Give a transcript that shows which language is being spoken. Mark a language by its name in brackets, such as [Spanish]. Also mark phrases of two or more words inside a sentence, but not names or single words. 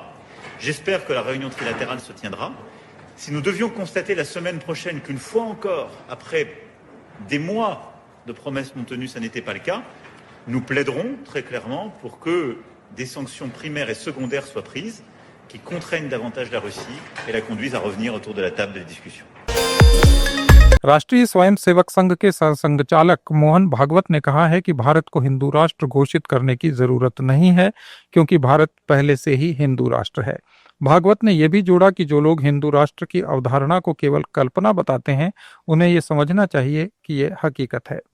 [French] J'espère que la réunion trilatérale se tiendra. Si nous devions constater la semaine prochaine qu'une fois encore, après des mois de promesses non tenues, ça n'était pas le cas, nous plaiderons très clairement pour que des sanctions primaires et secondaires soient prises, qui contraignent davantage la Russie et la conduisent à revenir autour de la table des discussions. [Hindi] राष्ट्रीय स्वयंसेवक संघ के संघचालक मोहन भागवत ने कहा है कि भारत को हिंदू राष्ट्र घोषित करने की जरूरत नहीं है क्योंकि भारत पहले से ही हिंदू राष्ट्र है। भागवत ने यह भी जोड़ा कि जो लोग हिंदू राष्ट्र की अवधारणा को केवल कल्पना बताते हैं उन्हें यह समझना चाहिए कि यह हकीकत है।